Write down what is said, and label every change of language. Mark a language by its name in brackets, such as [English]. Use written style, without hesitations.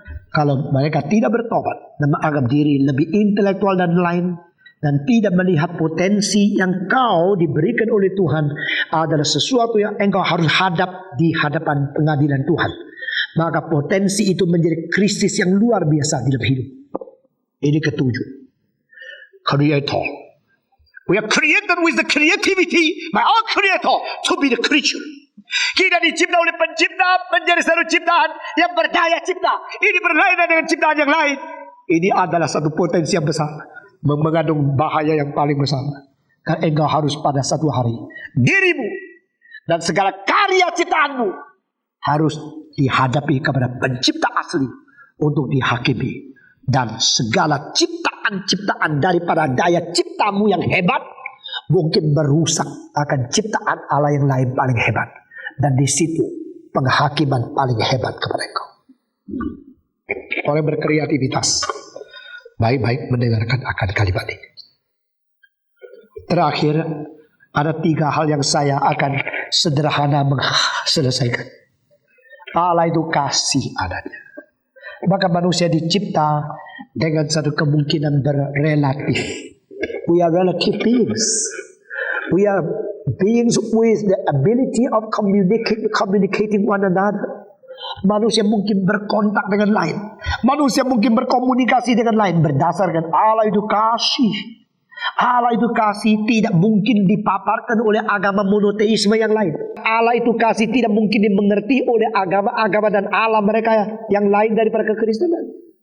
[Indonesian] Kalau mereka tidak bertobat dan menganggap diri lebih intelektual dan lain, dan tidak melihat potensi yang kau diberikan oleh Tuhan adalah sesuatu yang engkau harus hadap di hadapan pengadilan Tuhan, maka potensi itu menjadi krisis yang luar biasa di dalam hidup. Ini ketujuh, Creator. [English] We are created with the creativity by our Creator to be the creature. [Indonesian] Kita dicipta oleh pencipta menjadi satu ciptaan yang berdaya cipta. Ini berlainan dengan ciptaan yang lain. Ini adalah satu potensi yang besar, mengandung bahaya yang paling besar. Karena engkau harus pada satu hari dirimu dan segala karya ciptaanmu harus dihadapi kepada pencipta asli untuk dihakimi. Dan segala ciptaan-ciptaan daripada daya ciptamu yang hebat mungkin merusak akan ciptaan Allah yang lain paling hebat. Dan di situ penghakiman paling hebat kepada engkau. Orang berkreativitas baik-baik mendengarkan akan kalimat ini. Terakhir, ada 3 hal yang saya akan sederhana selesaikan. Allah itu kasih adanya. Maka manusia dicipta dengan satu kemungkinan berrelatif. [English] We are relative beings. We are beings with the ability of communicating one another. [Indonesian] Manusia mungkin berkontak dengan lain. Manusia mungkin berkomunikasi dengan lain berdasarkan Allah itu kasih. Allah itu kasih tidak mungkin dipaparkan oleh agama monoteisme yang lain. Allah itu kasih tidak mungkin dimengerti oleh agama-agama dan Allah mereka yang lain daripada kekristenan.